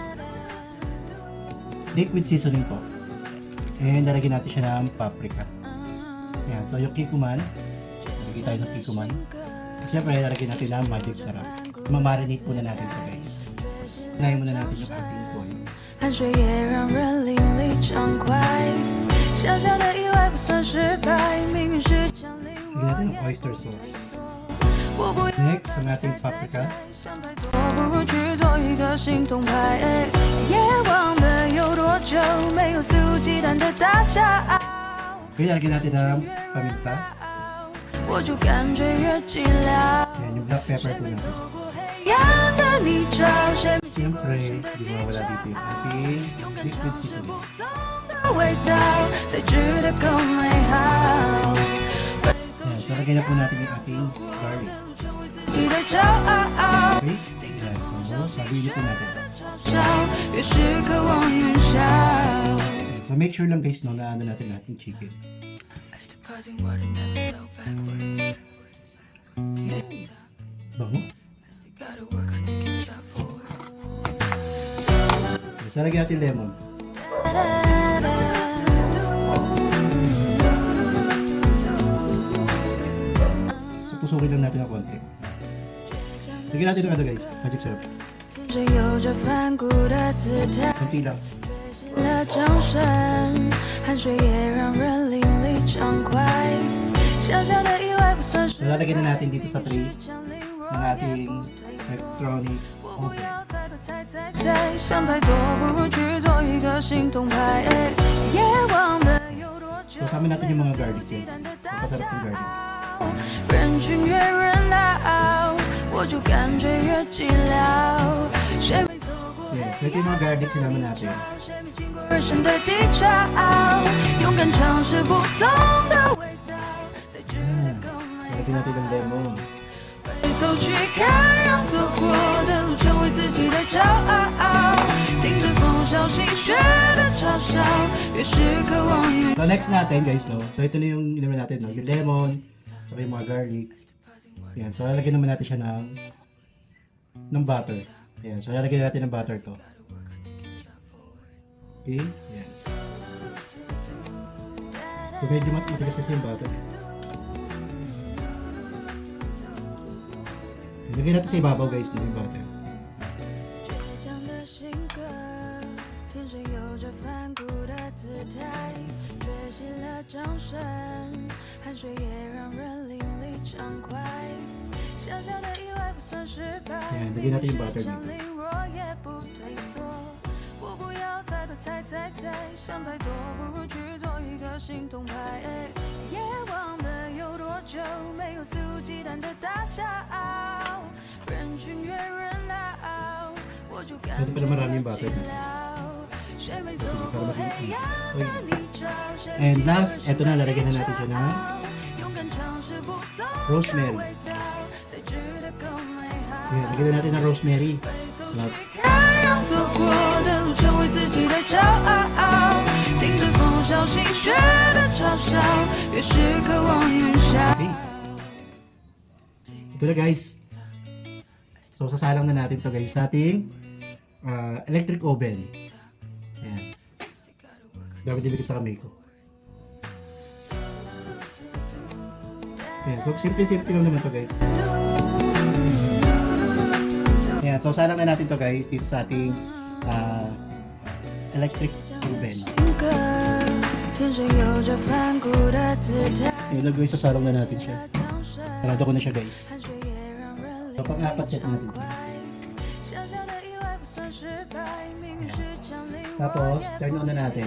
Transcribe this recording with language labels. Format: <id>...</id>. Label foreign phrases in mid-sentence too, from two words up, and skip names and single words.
<en>Liquid seasoning po.</en> <tl>And lalagyan natin siya ng paprika. Ayan, so yung kikuman. Lalagyan tayo ng kikuman. Siyempre, lalagyan natin ng magic sarap. Mamarinate muna natin ito guys. Unahin muna natin yung ating toyo.</tl> <zh>汗水也让人淋漓畅快，小小的意外不算失败，命运是降临。</zh> <tl>Lagyan natin ng</tl> <en>oyster sauce.</en> <tl>Next, ang ating paprika.</tl> <zh>想太多，不如去做一个行动派。夜忘了有多久没有肆无忌惮的大笑，</zh> <tl>Okay, lalagyan natin ng paminta.</tl> <zh>我就感觉越寂寥。</zh> <tl>Ayan, yung</tl> <en>black pepper</en> <tl>po natin.</tl> <zh>黑暗的泥沼，谁</zh> <tl>Siyempre, hindi mawawala dito yung ating</tl> <en>liquid seasoning.</en> <zh>不同的味道才值得更美好。</zh> <tl>Ayan, so lagyan na po natin yung ating garlic.</tl> <zh>自己的骄傲。</zh> <tl>Okay? Ayan, so sabihin po natin.</tl> <zh>越是渴望云霄。</zh> <tl>Ayan, so</tl> <en>make sure</en> <tl>lang guys no, na ano natin ating chicken. Bango. So lagyan natin lemon. So tusukin lang natin ng konti. Lagyan natin ng ano guys,</tl> <en>magic syrup.</en> <zh>是有着反骨的姿态，</zh> <tl>Konti lang.</tl> <zh>了掌声，汗水也让人淋漓畅快。小小的意外不算失</zh> <tl>So lalagyan na natin dito sa tray</tl> <zh>降临，</zh> <tl>ng ating electronic</tl> <zh>不</zh> <tl>oven.</tl> <zh>要再多猜，想太多，不如去做一个行动派。夜忘了有多久</zh> <tl>So kasama natin yung mga garlic guys. Napasarap yung garlic.</tl> <zh>人群越热闹，我就感觉越寂寥。谁没走过</zh> <tl>Yes, so ito yung mga garlic sinama natin.</tl> <zh>谁没经过人生的低潮，勇敢尝试不同的味道，才值得更美</zh> <tl>Lalagyan natin ng lemon.</tl> <zh>回头去看，让走过的路成为自己的骄傲。听着风萧细雪的嘲笑，越是渴望云。</zh> <tl>So next natin guys no. So ito na yung inamin natin no, yung lemon, saka yung mga garlic. Ayan, so lalagyan naman natin siya ng butter. Ayan, so lalagyan natin ng butter to. Okay, ayan. So medyo matigas kasi yung butter. Ayan, lagyan natin sa ibabaw guys no, yung butter.</tl> <zh>倔强的性格，天生有着反骨的姿态，缺席了掌声，汗水也让人淋漓畅快。小小的意外不算失败，</zh> <tl>Ayan, lagyan natin yung butter dito.</tl> <zh>降临我也不退缩。我不要再多猜，想太多，不如去做一个行动派。夜忘了有多久没有肆无忌惮的大笑，人群越热闹，我就感</zh> <tl>Ito</tl> <zh>觉</zh> <tl>pala maraming butter</tl> <zh>寂</zh> <tl>dito.</tl> <zh>寥。谁没走</zh> <tl>Para</tl> <zh>过</zh> <tl>maging</tl> <zh>黑暗</zh> <tl>Uy.</tl> <zh>的泥沼，谁没</zh> <tl>And</tl> <zh>经过</zh> <tl>last,</tl> <zh>人</zh> <tl>ito</tl> <zh>生</zh> <tl>na,</tl> <zh>的</zh> <tl>lalagyan na</tl> <zh>低</zh> <tl>natin siya</tl> <zh>潮</zh> <tl>ng</tl> <zh>勇敢尝试不同的</zh> <tl>rosemary.</tl> <zh>味道，才值得更美好。</zh> <tl>Ayan, lagyan na natin ng rosemary.</tl> <zh>看，让走过的路成为自己的骄傲，听着风萧细雪的嘲笑，越是渴望云霄。</zh> <tl>Okay. Ito na guys. So sasalang na natin to guys sa ating</tl> <en>electric oven.</en> <tl>Ayan. Dami dinikit sa kamay ko. Ayan. So simple lang naman to guys. Ayan. So salang na natin to guys dito sa ating</tl> <en>electric oven.</en> <zh>歌，天生有着反骨的姿态，</zh> <tl>Ayan guys, sasalang na natin siya.</tl> <zh>掌声，</zh> <tl>Sarado ko na siya guys.</tl> <zh>汗水也让人淋</zh> <tl>So pang-apat set</tl> <zh>漓</zh> <tl>natin</tl> <zh>畅</zh> <tl>to.</tl> <zh>快。小小的意外不算失败，命运是降临。</zh> <tl>Tapos, turn on na natin.</tl>